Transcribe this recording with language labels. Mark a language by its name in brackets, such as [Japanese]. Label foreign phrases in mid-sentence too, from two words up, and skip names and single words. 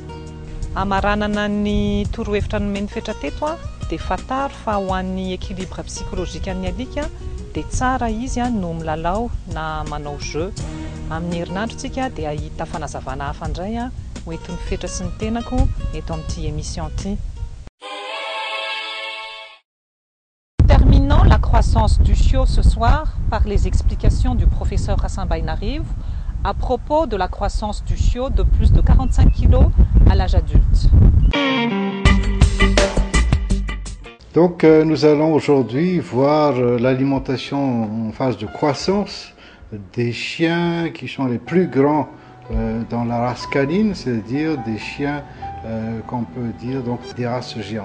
[Malagasy] Amaranana ny torohevitra nomeny fetra teto dia fataro fa ho an'ny [French] équilibre psychologique [Malagasy] an'ny alika dia tsara izy no milalao na manao jeu. Amin'ny herinandrontsika dia ahita fanazavana hafa indray ho entin'ny fetra sy ny tenako eto amin'ity émission ity. [French] Terminons la croissance du chiot ce soir par les explications du professeur Hassan Bainariv à propos de la croissance du chiot de plus de 45 kg à l'âge adulte. Donc nous allons aujourd'hui voir l'alimentation en phase de croissance des chiens qui sont les plus grands dans la race canine, c'est-à-dire des chiens qu'on peut dire donc des races géantes.